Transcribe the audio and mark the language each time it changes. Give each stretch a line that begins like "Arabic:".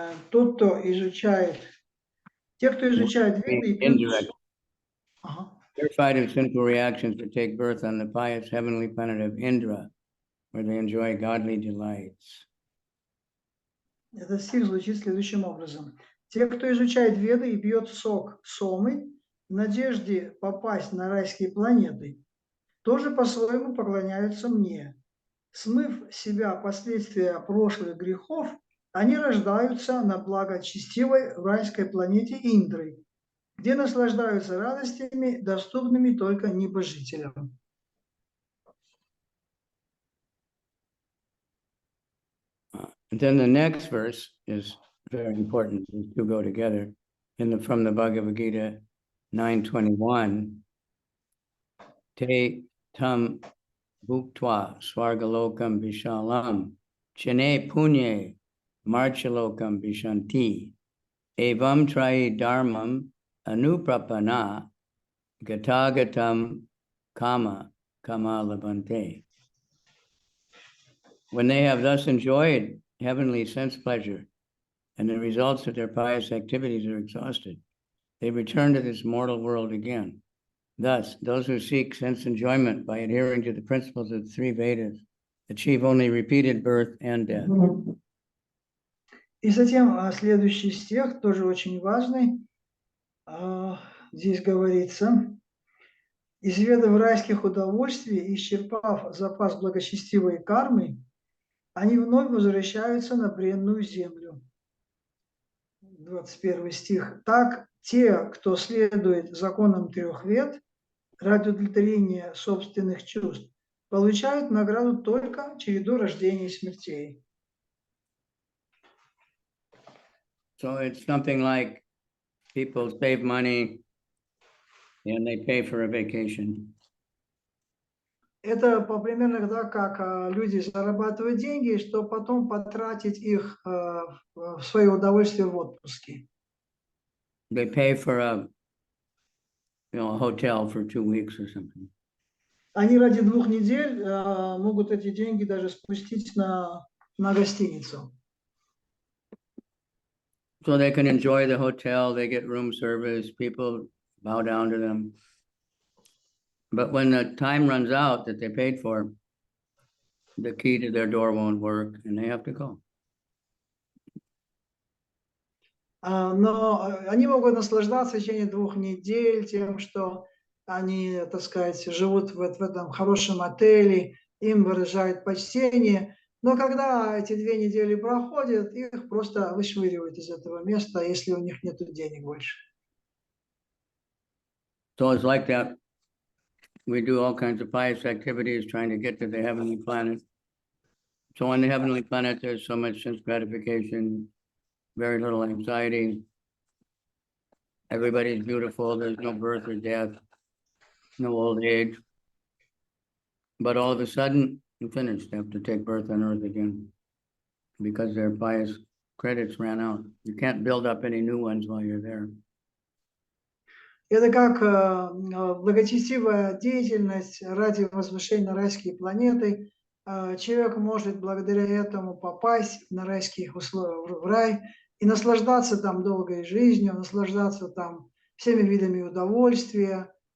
Russian: Тот, кто изучает, те, кто изучает Веды и пьют...
English: indirect, purified of sinful reactions to take birth on the pious heavenly planet of Indra, where they enjoy godly delights.
Russian: Этот стих звучит следующим образом. Те, кто изучает Веды и пьет сок сомы в надежде попасть на райские планеты, тоже по-своему поклоняются мне. Смыв с себя последствия прошлых грехов, они рождаются на благочестивой райской планете Индры, где наслаждаются радостями, доступными только небожителям.
English: And then the next verse is very important. These two go together. From the Bhagavad Gita 9:21,
Sanskrit: Te tam bhuktva swargalokam vishalam chene punye marchalokam vishanti evam trayi dharmam anuprapana gatagatam kama labante.
English: When they have thus enjoyed heavenly sense pleasure, and the results of their pious activities are exhausted, they return to this mortal world again. Thus, those who seek sense enjoyment by adhering to the principles of the 3 Vedas achieve only repeated birth and death.
Russian: И затем следующий стих, тоже очень важный. Здесь говорится: из ведов райских удовольствий, исчерпав запас благочестивой кармы, они вновь возвращаются на бренную землю. 21 стих. Так, те, кто следует законам 3 вед ради удовлетворения собственных чувств, получают награду только череду рождений и смертей.
English: So it's something like people save money and they pay for a vacation.
Russian: Это примерно так, как люди зарабатывают деньги, чтобы потом потратить их в свое удовольствие в отпуске.
English: They pay for a hotel for 2 weeks or something.
Russian: Они ради 2 недель могут эти деньги даже спустить на гостиницу.
English: So they can enjoy the hotel, they get room service, people bow down to them. But when the time runs out that they paid for, the key to their door won't work and they have to go.
Russian: Но они могут наслаждаться в течение 2 недель тем, что они, так сказать, живут в этом хорошем отеле, им выражают почтение. Но когда эти 2 недели проходят, их просто вышвыривают из этого места, если у них нет денег больше.
English: So it's like that. We do all kinds of pious activities trying to get to the heavenly planet. So on the heavenly planet, there's so much sense gratification, very little anxiety. Everybody's beautiful. There's no birth or death, no old age. But all of a sudden, you're finished. They have to take birth on earth again because their pious credits ran out. You can't build up any new ones while you're there.
Russian: Это как благочестивая деятельность ради возвышения на райские планеты. Человек может благодаря этому попасть на райских условиях в рай и наслаждаться там долгой жизнью, наслаждаться там всеми видами удовольствия.